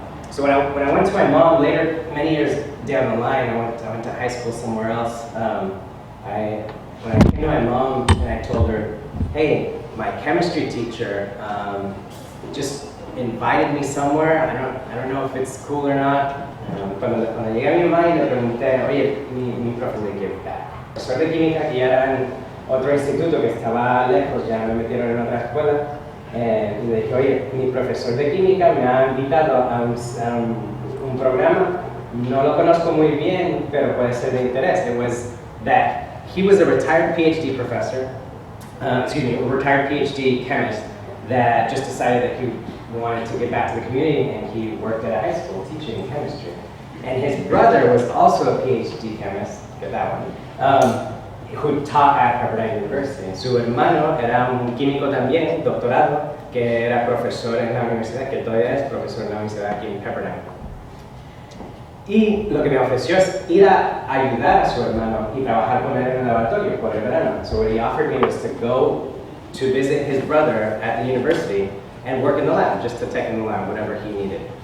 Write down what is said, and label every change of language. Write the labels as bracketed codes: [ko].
[en] So when I went to my mom later, many years down the line, I went to high school somewhere else. When I came to my mom and I told her, hey, my chemistry teacher just invited me somewhere. I don't know if it's cool or not. [es] Cuando llegué a mi mamá y le pregunté, oye, mi profe de química, profesor de química, que ya era en otro instituto que estaba lejos, ya me metieron en otra escuela, y le dije, oye, mi profesor de química me ha invitado a un programa, no lo conozco muy bien, pero puede ser de interés. [en] It was that he was a retired PhD professor, a retired PhD chemist that just decided that he wanted to get back to the community, and he worked at a high school teaching chemistry. And his brother was also a PhD chemist, get that one, who taught at Pepperdine University. [es] Su hermano era un químico también, doctorado, que era profesor en la universidad, que todavía es profesor en la universidad aquí en Pepperdine. Y lo que me ofreció es ir a ayudar a su hermano y trabajar con él en el laboratorio por el verano. [en] So what he offered me was to go to visit his brother at the university and work in the lab, just to take in the lab whatever he needed.